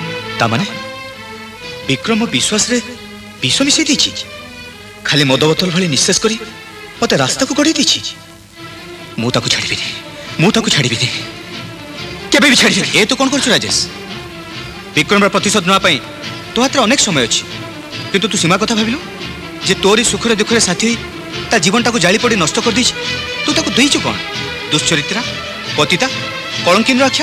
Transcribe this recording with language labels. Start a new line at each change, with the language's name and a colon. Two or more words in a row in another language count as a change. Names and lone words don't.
Odia: ତା ମାନେ ବିକ୍ରମ ବିଶ୍ୱାସ ରେ ବିଷ ମିଶେଇ ଦିଚି ଖାଲି ମଦ ବୋତଲ ଭଳି ନିଃଶେଷ କରି ମତେ ରାସ୍ତା କୁ ଗଡ଼ି ଦିଚି ମୁଁ ତାକୁ ଛାଡ଼ିବିନି, ମୁଁ ତାକୁ ଛାଡ଼ିବିନି, କେବେ ବି ଛାଡ଼ିବିନି। ଏ ତୁ କ'ଣ କରୁଛୁ ରାଜେଶ? ବିକ୍ରମର ପ୍ରତିଶୋଧ ନେବା ପାଇଁ ତୋ ହାତରେ ଅନେକ ସମୟ ଅଛି, କିନ୍ତୁ ତୁ ସୀମା କଥା ଭାବିଲୁ ଯେ ତୋରି ସୁଖରେ ଦୁଃଖରେ ସାଥୀ ହୋଇ ତା ଜୀବନଟାକୁ ଜାଳି ପଡ଼ି ନଷ୍ଟ କରିଦେଇଛି। ତୁ ତାକୁ ଦେଇଛୁ କ'ଣ? ଦୁଶ୍ଚରିତ୍ରା, ପତିତା, କଳଙ୍କିନର ଆଖ୍ୟା।